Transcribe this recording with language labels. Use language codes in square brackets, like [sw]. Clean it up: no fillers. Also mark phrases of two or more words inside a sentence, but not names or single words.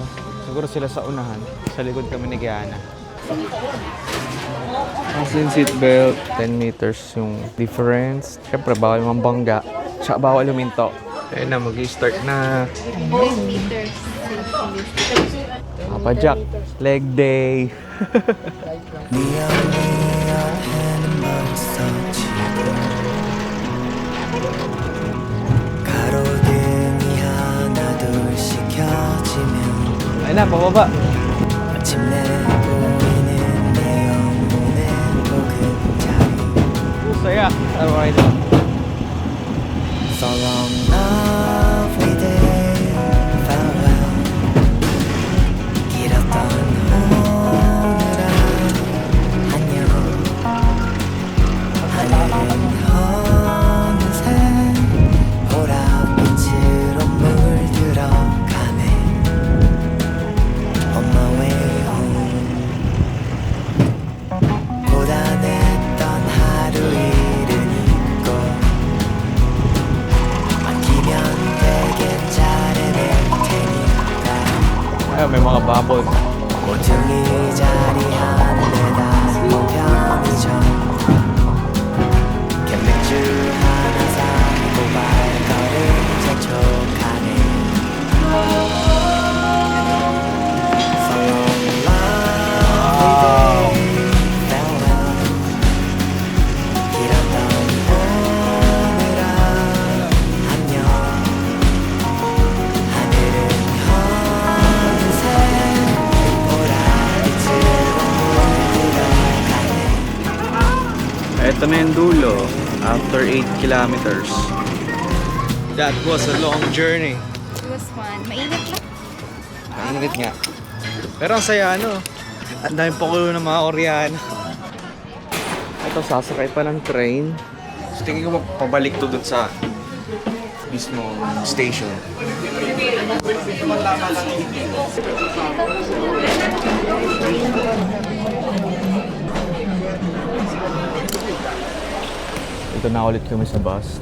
[tl] Siguro sila sa unahan. Sa likod kami ni Kiana. [en] Fasten seatbelt. [tl] 10 meters yung difference. Siyempre, bawal mambangga. Tsaka bawal luminto. Ayun na, mag-i-start na. [en] 10 meters. [tl] Papadyak. [en] Leg day. [ko] 가로등이 하나 둘 켜지면 [tl] Ayun na, pababa. [ko] 마침내 보이는 내 영혼의 보금자리 [tl] Saya. Alright. [en] So long lovely day farewell [ko] 길었던 오늘아 안녕 하늘은 어느새 보랏빛으로 물들어가네 [en] On my way home [ko] 고단했던 하루 일은 잊고 맡기면 되게 잘해낼 테니까 [tl] Ayun, may mga bubbles. [ko] 모퉁이 자리 하늘에다 편의점 캔맥주 하나 사고 발걸음 재촉하네 [en] So long lovely day farewell [ko] 길었던 오늘아 안녕 하늘은 어느새 보랏빛으로 물들어가네 [tl] Ito na yung dulo. [en] After 8 kilometers. That was a long journey. It was fun. [tl] Mainit lang. Mainit nga. Pero ang saya, ano? Ang dami pa kulo ng mga Koreano. Ito, sasakay pa ng train. So, tingin ko pabalik to dun sa mismo station. Ito na ulit kami sa bus.